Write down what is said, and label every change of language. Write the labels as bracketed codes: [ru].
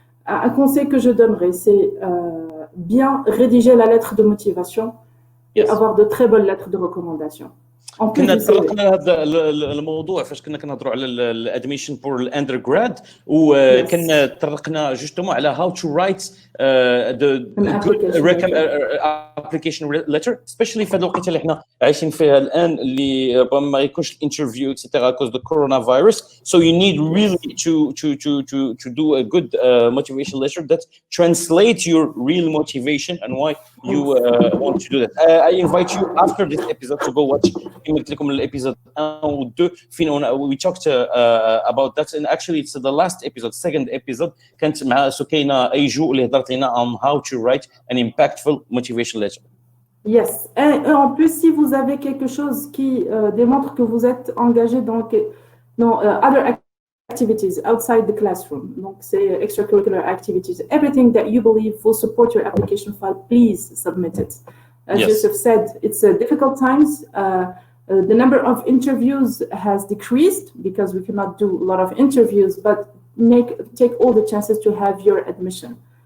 [fr] Un conseil que je donnerais, c'est bien rédiger la lettre de motivation et avoir de très bonnes lettres de recommandation. [ar] كنا تطرقنا لهذا الموضوع فاش كنا كنهضروا على الادميشن بور الاندرغراد وكنا تطرقنا جوستومون على [en] how to write the application letter especially [ar] في هذه الوقيته اللي احنا عايشين فيها الان اللي ربما ما يكونش الانترفيو [en] Extra cause the corona virus so you need really to do a good motivation letter that translates your real motivation and why you want to do that. I invite you after this episode to go watch [ar] قلت لكم الابيزود 1 و 2 فين [en] we talked about that and actually it's the last episode second episode [ar] كانت مع سكينة أيجو اللي هضرت لنا [en] on how to write an impactful motivation letter. Yes. [fr] Et en plus, si vous avez quelque chose qui démontre que vous êtes engagé dans [en] No, other activities outside the classroom. Donc, say extracurricular activities. Everything that you believe will support your application file, please submit it. As Yes. Youssef said, it's difficult times. The number of interviews has decreased because we cannot do a lot of interviews, but take all the chances to have your admission.